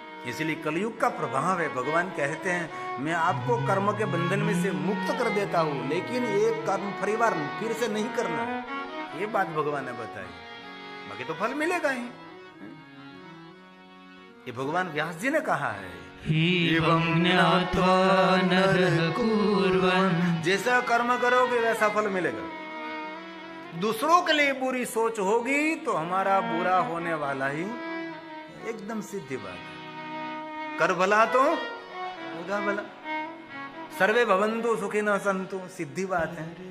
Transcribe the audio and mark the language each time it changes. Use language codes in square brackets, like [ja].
[hi] इसलिए कलयुग का प्रभाव है। भगवान कहते हैं मैं आपको कर्म के बंधन में से मुक्त कर देता हूं, लेकिन ये कर्म परिवार फिर से नहीं करना, ये बात भगवान ने बताई, बाकी तो फल मिलेगा ही। ये भगवान व्यास जी ने कहा है, [sa] एवं ज्ञात्वा नरः कुर्वन्, [hi] जैसा कर्म करोगे वैसा फल मिलेगा। दूसरों के लिए बुरी सोच होगी तो हमारा बुरा होने वाला ही, एकदम सीधी बात है। कर भला तो होगा भला, [sa] सर्वे भवन्तु सुखिनः सन्तु, [hi] सीधी बात है।